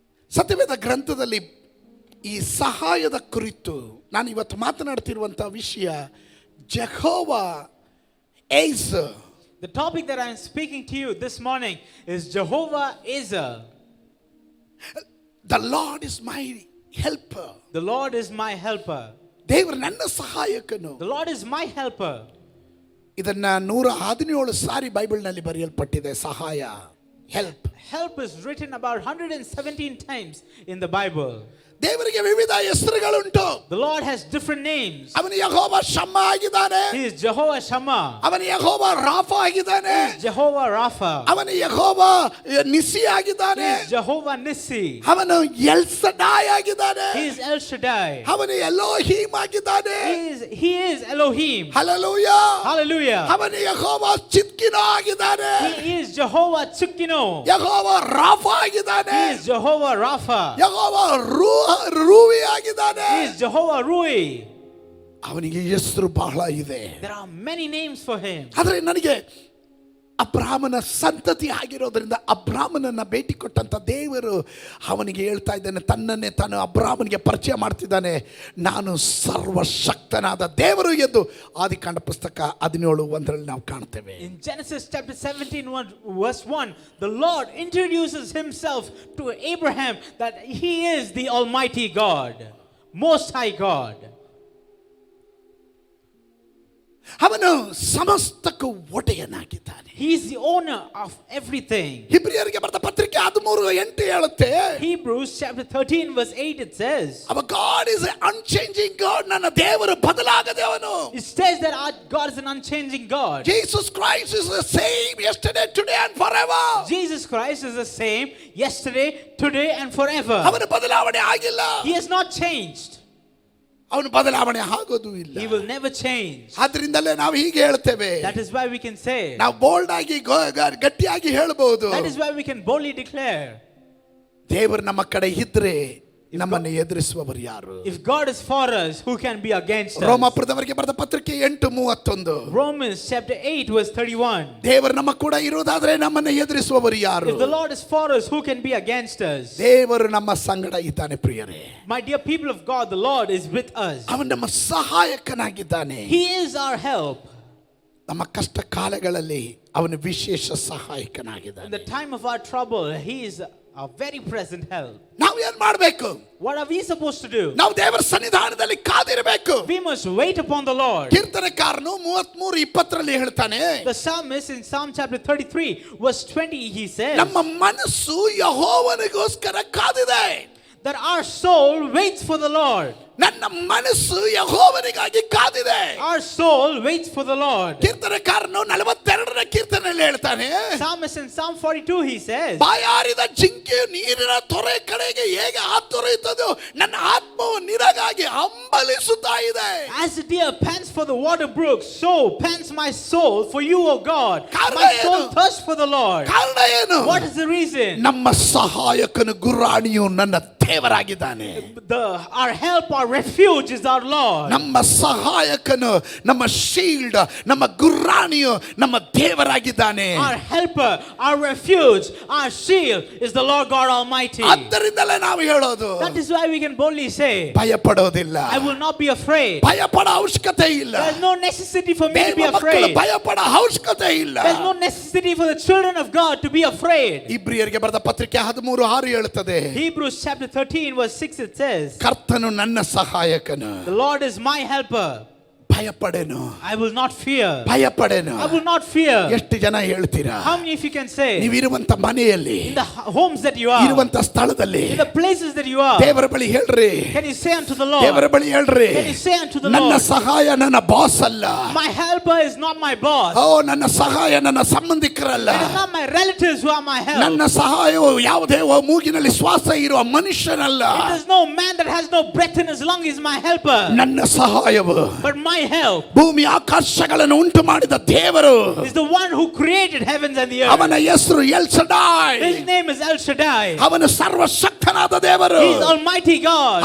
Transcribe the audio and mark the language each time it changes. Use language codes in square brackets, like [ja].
[kn] ಸತ್ಯವೇದ ಗ್ರಂಥದಲ್ಲಿ ಈ ಸಹಾಯದ ಕುರಿತು ನಾನು ಇವತ್ತು ಮಾತನಾಡ್ತಿರುವಂತಹ ವಿಷಯ Jehovah Ace. [en] The topic that I am speaking to you this morning is Jehovah Ezer. The Lord is my helper. The Lord is my helper. [kn] ದೇವರು ನನ್ನ ಸಹಾಯಕನು. [en] The Lord is my helper. [kn] ಇದನ್ನ 117 ಸಾರಿ ಬೈಬಲ್ನಲ್ಲಿ ಬರೆಯಲ್ಪಟ್ಟಿದೆ. ಸಹಾಯ, help. [en] Help is written about 117 times in the Bible. [kn] ದೇವರಿಗೆ ವಿವಿಧ ಹೆಸರುಗಳುಂಟು. [en] The Lord has different names. [kn] ಅವನು ಯೆಹೋವ ಶಮ್ಮ ಆಗಿದ್ದಾನೆ. [en] He is Jehovah Shammah. [kn] ಅವನು ಯೆಹೋವ ರಾಫ ಆಗಿದ್ದಾನೆ. [en] He is Jehovah Rapha. [kn] ಅವನು ಯೆಹೋವ ನಿಸಿ ಆಗಿದ್ದಾನೆ. [en] He is Jehovah Nissi. [kn] ಅವನು ಎಲ್ ಶಡಾಯ್ ಆಗಿದ್ದಾನೆ. [en] He is El Shaddai. [kn] ಅವನು ಎಲೋಹೀಮ್ ಆಗಿದ್ದಾನೆ. [en] He is Elohim. [kn] Hallelujah. [en] Hallelujah. [kn] ಅವನು ಯೆಹೋವ ಚಿದ್ಕಿನೋ ಆಗಿದ್ದಾನೆ. [en] He is Jehovah Tsidkenu. [kn] ಯೆಹೋವ ರಾಫ ಆಗಿದ್ದಾನೆ. [en] He is Jehovah Rapha. [kn] ಯೆಹೋವ ರೂವಿ ಆಗಿದ್ದಾನೆ. [en] He is Jehovah Rui. [kn] ಅವನಿಗೆ ಹೆಸರು ಬಹಳ ಇದೆ. [en] There are many names for him. [kn] ಆದರೆ ನನಗೆ ಅಬ್ರಾಹ್ಮನ ಸಂತತಿ ಆಗಿರೋದ್ರಿಂದ ಅಬ್ರಾಹ್ಮನನ್ನ ಭೇಟಿ ಕೊಟ್ಟಂತ ದೇವರು ಅವನಿಗೆ ಹೇಳ್ತಾ ಇದ್ದಾನೆ, ತನ್ನನ್ನೇ ತಾನು ಅಬ್ರಾಹ್ಮನಿಗೆ ಪರಿಚಯ ಮಾಡ್ತಿದ್ದಾನೆ, ನಾನು ಸರ್ವಶಕ್ತನಾದ ದೇವರು ಎಂದು ಆದಿಕಾಂಡ ಪುಸ್ತಕ 17:1 ನಾವು ಕಾಣ್ತೇವೆ. [en] In Genesis chapter 17 verse 1, the Lord introduces himself to Abraham that he is the Almighty God, Most High God. [kn] ಅವನು ಸಮಸ್ತಕ್ಕೂ ಒಡೆಯನಾಗಿದ್ದಾನೆ. [en] He is the owner of everything. [kn] ಇಬ್ರಿಯರಿಗೆ ಬರೆದ ಪತ್ರಿಕೆ 13:8 ಹೇಳುತ್ತೆ, [en] Hebrews chapter 13 verse 8 it says, our God is an unchanging God. [kn] ನನ್ನ ದೇವರು ಬದಲಾಗದವನು. [en] it says that our God is an unchanging God. Jesus Christ is the same yesterday, today and forever. Jesus Christ is the same yesterday, today and forever. [kn] ಅವನು ಬದಲಾವಣೆ ಆಗಿಲ್ಲ. [en] He has not changed. [kn] ಅವನು ಬದಲಾವಣೆ ಆಗೋದು ಇಲ್ಲ. [en] He will never change. [kn] ಆದ್ರಿಂದಲೇ ನಾವು ಹೀಗೆ ಹೇಳ್ತೇವೆ, [en] That is why we can say, [kn] ನಾವು ಬೋಲ್ಡ್ ಆಗಿ ಗಟ್ಟಿಯಾಗಿ ಹೇಳಬಹುದು, [en] that is why we can boldly declare, [kn] ದೇವರು ನಮ್ಮ ಕಡೆ ಇದ್ರೆ ನಮ್ಮನ್ನು ಎದುರಿಸುವವರು ಯಾರು? [en] if God is for us, who can be against us? [kn] ರೋಮಾಪುರದವರಿಗೆ ಬರೆದ ಪತ್ರಿಕೆ 8:31, [en] Romans chapter 8 verse 31. [kn] ದೇವರು ನಮ್ಮ ಕೂಡ ಇರುವುದಾದ್ರೆ ನಮ್ಮನ್ನು ಎದುರಿಸುವವರು ಯಾರು? [en] If the Lord is for us, who can be against us? [kn] ದೇವರು ನಮ್ಮ ಸಂಗಡ ಇದ್ದಾನೆ ಪ್ರಿಯರೇ. [en] My dear people of God, the Lord is with us. [kn] ಅವನು ನಮ್ಮ ಸಹಾಯಕನಾಗಿದ್ದಾನೆ. [en] He is our help. [kn] ನಮ್ಮ ಕಷ್ಟ ಕಾಲಗಳಲ್ಲಿ ಅವನು ವಿಶೇಷ [en] In [kn] ಸಹಾಯಕನಾಗಿದ್ದಾನೆ. [en] the time of our trouble, He is a very present help. [kn] ನಾವು ಏನ್ ಮಾಡ್ಬೇಕು? [en] What are we supposed to do? [kn] ನಾವು ದೇವರ ಸನ್ನಿಧಾನದಲ್ಲಿ ಕಾದಿರಬೇಕು. [en] We must wait upon the Lord. [kn] ಕೀರ್ತನಕಾರನು 33:20 ಹೇಳ್ತಾನೆ, [en] The psalmist in Psalm chapter 33 verse 20 he says [kn] ನಮ್ಮ ಮನಸ್ಸು ಯೆಹೋವನಿಗೋಸ್ಕರ ಕಾದಿದೆ. [en] that our soul waits for the Lord. [kn] ನನ್ನ ಮನಸ್ಸು ಯೆಹೋವನಿಗಾಗಿ ಕಾದಿದೆ. [en] Our soul waits for the Lord. [kn] ಕೀರ್ತನಕಾರನು 42ನೇ ಕೀರ್ತನೆಯಲ್ಲಿ ಹೇಳ್ತಾನೆ, [en] Psalmist in Psalm 42 he says [kn] ಬಾಯಾರಿದ ಜಿಂಕೆಯು ನೀರಿನ ತೊರೆ ಕಡೆಗೆ ಹೇಗೆ ಹಾತೊರೆಯುತ್ತದೋ ನನ್ನ ಆತ್ಮವು ನಿನಗಾಗಿ ಹಂಬಲಿಸುತ್ತಾ ಇದೆ. [en] as the deer pants for the water brook, so pants my soul for you, O God. [kn] ಕಾರಣ [en] My soul [kn] ಏನು? [en] thirsts for the Lord. [kn] ಕಾರಣ ಏನು? [en] What is the reason? [kn] ನಮ್ಮ ಸಹಾಯಕನು ಗುರಾಣಿಯು ನನ್ನ ದೇವರಾಗಿದ್ದಾನೆ. [en] Our help, our refuge is our Lord. [kn] ನಮ್ಮ ಸಹಾಯಕನು, ನಮ್ಮ shield, ನಮ್ಮ ಗುರಾಣಿಯು ನಮ್ಮ ದೇವರಾಗಿದ್ದಾನೆ. [en] Our helper, our refuge, our shield is the Lord God Almighty. [kn] ಆದ್ದರಿಂದಲೇ ನಾವು ಹೇಳೋದು, [en] That is why we can boldly say, [kn] ಭಯಪಡೋದಿಲ್ಲ. [en] I will not be afraid. [kn] ಭಯಪಡ ಅವಶ್ಯಕತೆ ಇಲ್ಲ. [en] There is no necessity for me to be [kn] ದೇವ ಮಕ್ಕಳು [en] afraid. [kn] ಭಯಪಡ ಅವಶ್ಯಕತೆ ಇಲ್ಲ. [en] There is no necessity for the children of God to be afraid. [kn] ಇಬ್ರಿಯರಿಗೆ ಬರೆದ ಪತ್ರಿಕೆ 13:6 ಹೇಳುತ್ತದೆ, [en] Hebrews chapter 13 verse 6 it says, [kn] ಕರ್ತನು ನನ್ನ ಸಹಾಯಕನು, [en] the Lord is my helper. [kn] ಭಯಪಡೆನು, [en] I will not fear. [kn] ಭಯಪಡೆನು. [en] I will not fear. [kn] ಎಷ್ಟು ಜನ ಹೇಳ್ತೀರಾ? [en] How many if you can say [kn] ನೀವಿರುವಂತ ಮನೆಯಲ್ಲಿ, [en] in the homes that you are, [kn] ಇರುವಂತ ಸ್ಥಳದಲ್ಲಿ [en] in the places that you are, [kn] ದೇವರ ಬಳಿ ಹೇಳ್ರಿ, [en] can you say unto the Lord, [kn] ದೇವರ ಬಳಿ ಹೇಳ್ರಿ, [en] can you say unto the [kn] ನನ್ನ [en] Lord, [kn] ಸಹಾಯ ನನ್ನ ಬಾಸ್ ಅಲ್ಲ, [en] my helper is not my boss. [kn] ಓ ನನ್ನ ಸಹಾಯ ನನ್ನ ಸಂಬಂಧಿಕರಲ್ಲ, [en] It is not my relatives who are my help. [kn] ನನ್ನ ಸಹಾಯವು ಯಾವುದೇ ಮೂಗಿನಲ್ಲಿ ಶ್ವಾಸ ಇರುವ ಮನುಷ್ಯನಲ್ಲ, [en] It is no man that has no breath in his lung is my helper. [kn] ನನ್ನ ಸಹಾಯವು [en] But my help [kn] ಭೂಮಿ ಆಕಾಶಗಳನ್ನು ಉಂಟು ಮಾಡಿದ ದೇವರು, [en] is the one who created heavens and the earth. [kn] ಅವನ ಹೆಸರು L Shaddai, [en] His name is El Shaddai. [kn] ಅವನು ಸರ್ವಶಕ್ತನಾದ ದೇವರು. [en] He is Almighty God.